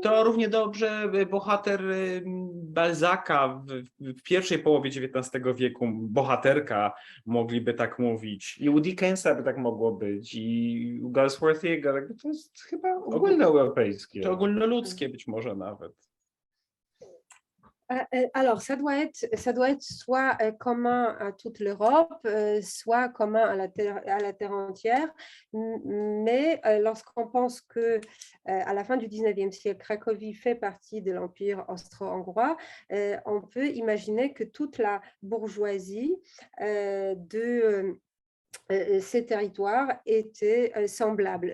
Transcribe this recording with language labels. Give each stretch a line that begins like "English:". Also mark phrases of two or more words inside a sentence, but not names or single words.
Polish: To równie dobrze bohater Balzaca w pierwszej połowie XIX wieku, bohaterka, mogliby tak mówić. I u Dickensa by tak mogło być, i u Galsworthiego, to jest chyba ogólnoeuropejskie. To ogólnoludzkie być może nawet.
French: Alors, ça doit être soit commun à toute l'Europe, soit commun à la terre entière. Mais lorsqu'on pense que à la fin du 19e siècle, Cracovie fait partie de l'Empire austro-hongrois, on peut imaginer que toute la bourgeoisie de ces territoires étaient semblables.